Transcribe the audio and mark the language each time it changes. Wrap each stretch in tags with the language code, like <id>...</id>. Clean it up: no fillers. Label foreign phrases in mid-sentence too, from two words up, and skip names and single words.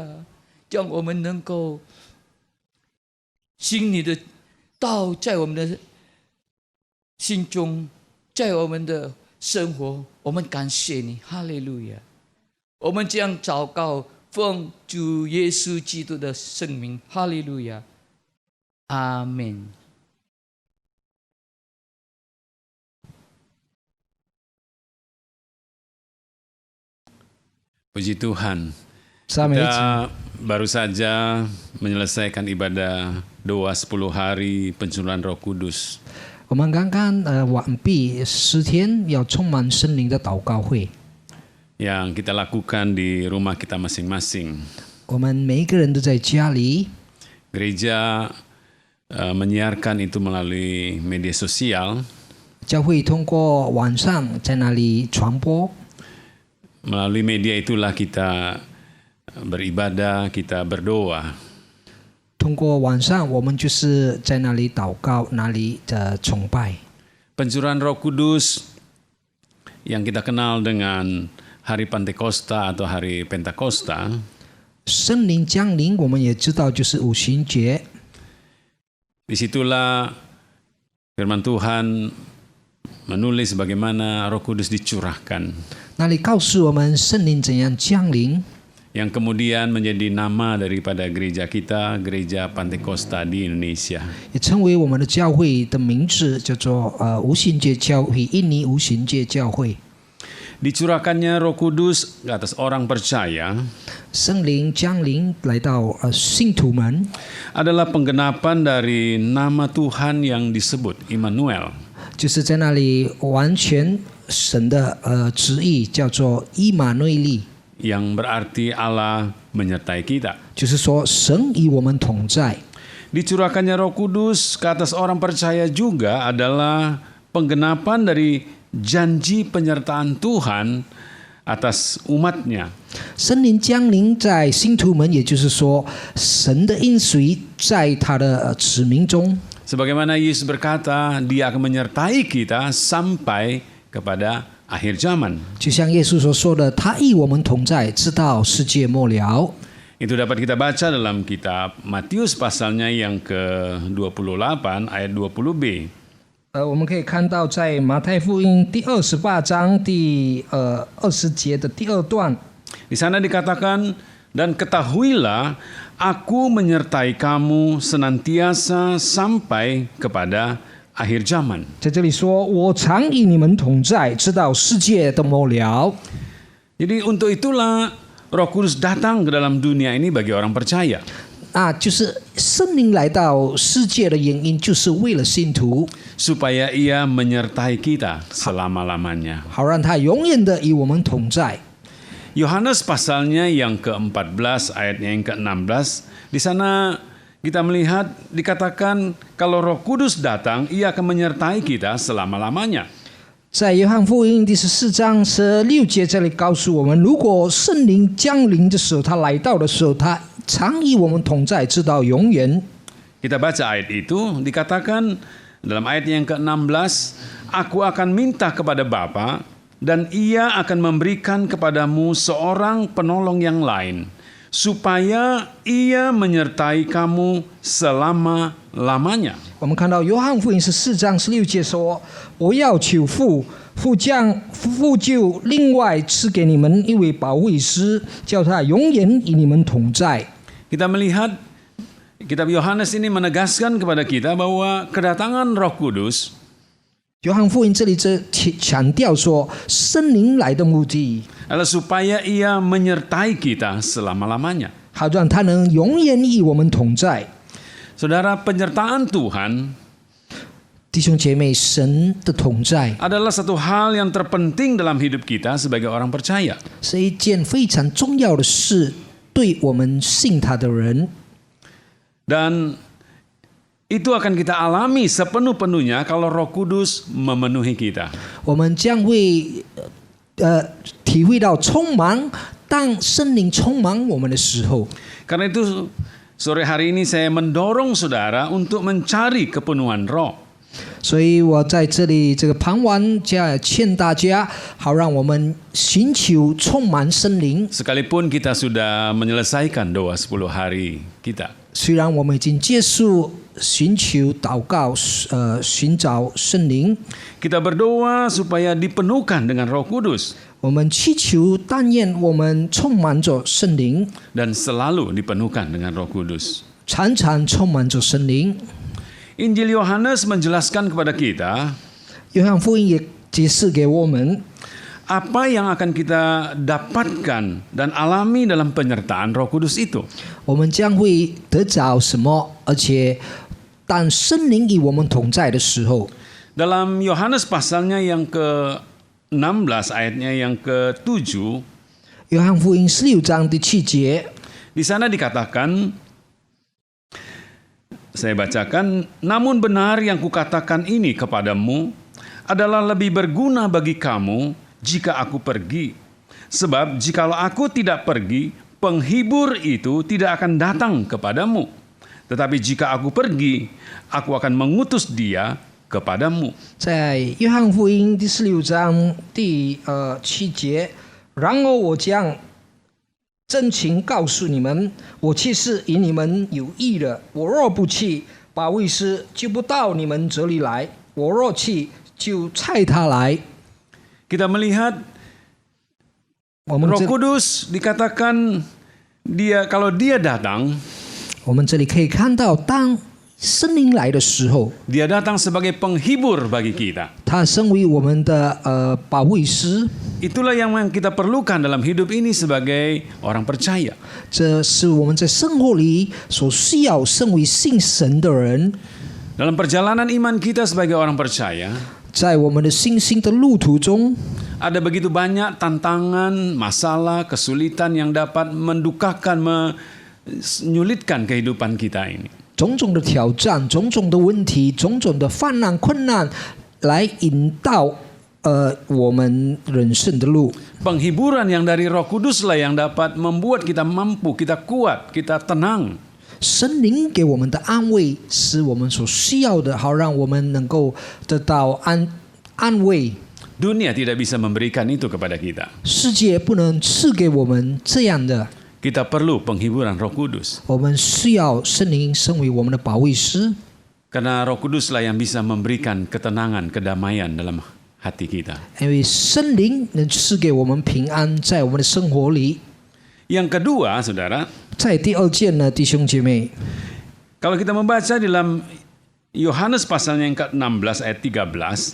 <zh>让我们能够信你的道在我们的心中，在我们的生活，我们感谢你，哈利路亚！我们这样祷告，奉主耶稣基督的圣名，哈利路亚，阿们。</zh> <id>Puji Tuhan, kita baru saja menyelesaikan ibadah doa 10 hari pencurahan Roh Kudus.</id> <zh>我们刚刚完毕10天要充满圣灵的祷告会，</zh> <id>yang kita lakukan di rumah kita masing-masing.</id> <zh>我们每一个人都在家里，</zh> <id>Gereja menyiarkan itu melalui media sosial.</id> <zh>教会通过网上在那里传播。</zh> <id>Melalui media itulah kita beribadah, kita berdoa.</id> <zh>通过网上，我们就是在那里祷告，那里的崇拜。</zh> <id>Pencurahan Roh Kudus yang kita kenal dengan Hari Pentakosta atau Hari Pentakosta.</id> <zh>圣灵降临，我们也知道就是五旬节。</zh> <id>Disitulah firman Tuhan menulis bagaimana Roh Kudus dicurahkan.</id> <zh>那里告诉我们圣灵怎样降临，</zh> <id>yang kemudian menjadi nama daripada gereja kita, Gereja Pentakosta di Indonesia.</id> <zh>也成为我们的教会的名字，叫做无旬节教会，印尼无旬节教会。</zh> <id>Dicurahkannya Roh Kudus ke atas orang percaya</id> <zh>圣灵降临来到信徒们，</zh> <id>adalah penggenapan dari nama Tuhan yang disebut Immanuel.</id> <zh>就是在那里完全神的旨意叫做以马内利，</zh> <id>yang berarti Allah menyertai kita.</id> <zh>就是说神与我们同在。</zh> <id>Dicurahkannya Roh Kudus ke atas orang percaya juga adalah penggenapan dari janji penyertaan Tuhan atas umatnya.</id> <zh>圣灵降临在信徒们，也就是说神的应许在他的子民中。</zh> <id>Sebagaimana Yesus berkata, Dia akan menyertai kita sampai kepada akhir zaman.</id> <zh>就像耶稣所说的，他与我们同在，直到世界末了。</zh> <id>Itu dapat kita baca dalam kitab Matius pasalnya yang ke-28 ayat 20b.</id> <zh>我们可以看到在马太福音第28章第20节的第2段，</zh> <id>Di sana dikatakan, dan ketahuilah aku menyertai kamu senantiasa sampai kepada akhir zaman.</id> <zh>在这里说，我常与你们同在，直到世界的末了。</zh> <id>Jadi untuk itulah Roh Kudus datang ke dalam dunia ini bagi orang percaya.</id> <zh>就是圣灵来到世界的原因，就是为了信徒，</zh> <id>supaya ia menyertai kita selama-lamanya.</id> <zh>好让他永远的与我们同在。</zh> <id>Yohanes pasalnya yang ke-14 ayatnya yang ke-16, di sana kita melihat dikatakan kalau Roh Kudus datang, ia akan menyertai kita selama-lamanya.</id> <zh>在约翰福音第14章16节这里告诉我们，如果圣灵降临的时候，他来到的时候，他常与我们同在，直到永远。</zh> <id>Kita baca ayat itu, dikatakan dalam ayat yang ke-16, Aku akan minta kepada Bapa, dan Ia akan memberikan kepadamu seorang penolong yang lain, supaya Ia menyertai kamu selama-lamanya.</id> <zh>我们看到约翰福音14章16节说：“我要求父，父就另外赐给你们一位保惠师，叫他永远与你们同在。”</zh> <id>Kita melihat kitab Yohanes ini menegaskan kepada kita bahwa kedatangan Roh Kudus</id> <zh>约翰福音这里强调说，圣灵来的目的，</zh> <id>adalah supaya Ia menyertai kita selama-lamanya.</id> <zh>好让他能永远与我们同在。</zh> <id>Saudara, penyertaan Tuhan</id> <zh>弟兄姐妹，神的同在</zh> <id>adalah satu hal yang terpenting dalam hidup kita sebagai orang percaya.</id> <zh>是一件非常重要的事，对我们信他的人。</zh> <id>Dan itu akan kita alami sepenuh-penuhnya kalau Roh Kudus memenuhi kita.</id> <zh>我们将会体会到充满，当圣灵充满我们的时候。</zh> <id>Karena itu sore hari ini saya mendorong saudara untuk mencari kepenuhan Roh.</id> <zh>所以我在这里这个傍晚劝大家，好让我们寻求充满圣灵。</zh> <id>Sekalipun kita sudah menyelesaikan doa 10 hari kita.</id> <zh>虽然我们已经结束寻求祷告，寻找圣灵，</zh> <id>Kita berdoa supaya dipenuhkan dengan Roh Kudus</id> <zh>我们祈求，但愿我们充满着圣灵，</zh> <id>dan selalu dipenuhkan dengan Roh Kudus.</id> <zh>常常充满着圣灵。</zh> <id>Injil Yohanes menjelaskan kepada kita</id> <zh>约翰福音也解释给我们，</zh> <id>apa yang akan kita dapatkan dan alami dalam penyertaan Roh Kudus itu.</id> <zh>我们将会得着什么，而且当圣灵与我们同在的时候，</zh> <id>Dalam Yohanes pasalnya yang ke-16 ayatnya yang ke-7,</id> <zh>约翰福音16章第7节，</zh> <id>di sana dikatakan, saya bacakan, namun benar yang kukatakan ini kepadamu adalah lebih berguna bagi kamu jika aku pergi. Sebab jikalau aku tidak pergi, penghibur itu tidak akan datang kepadamu. Tetapi jika aku pergi, aku akan mengutus dia kepadamu.</id> <zh>在约翰福音第16章第7节，然而我将真情告诉你们，我去是与你们有益的。我若不去，保惠师就不到你们这里来；我若去，就差他来。</zh> <id>Kita melihat</id> <zh>我们</zh> <id>Roh</id> <zh>这</zh> <id>Kudus dikatakan kalau dia datang,</id> <zh>我们这里可以看到，当圣灵来的时候，</zh> <id>dia datang sebagai penghibur bagi kita.</id> <zh>他身为我们的保惠师，</zh> <id>Itulah yang kita perlukan dalam hidup ini sebagai orang percaya.</id> <zh>这是我们在生活里所需要，身为信神的人，</zh> <id>Dalam perjalanan iman kita sebagai orang percaya,</id> <zh>在我们的信心的路途中，</zh> <id>ada begitu banyak tantangan, masalah, kesulitan yang dapat mendukakan, menyulitkan kehidupan kita ini.</id> <zh>种种的挑战、种种的问题、种种的患难、困难，来引导我们人生的路。</zh> <id>Penghiburan yang dari Roh Kudus lah yang dapat membuat kita mampu, kita kuat, kita tenang.</id> <zh>神灵给我们的安慰，是我们所需要的，好让我们能够得到安慰。</zh> <id>Dunia tidak bisa memberikan itu kepada kita.</id> <zh>世界不能赐给我们这样的，</zh> <id>Kita perlu penghiburan Roh Kudus.</id> <zh>我们需要圣灵身为我们的保惠师，</zh> <id>Karena Roh Kudus lah yang bisa memberikan ketenangan, kedamaian dalam hati kita.</id> <zh>因为圣灵能赐给我们平安，在我们的生活里。</zh> <id>Yang kedua, saudara,</id> <zh>在第二件呢，弟兄姐妹，</zh> <id>kalau kita membaca dalam Yohanes pasalnya yang ke-16 ayat 13,</id>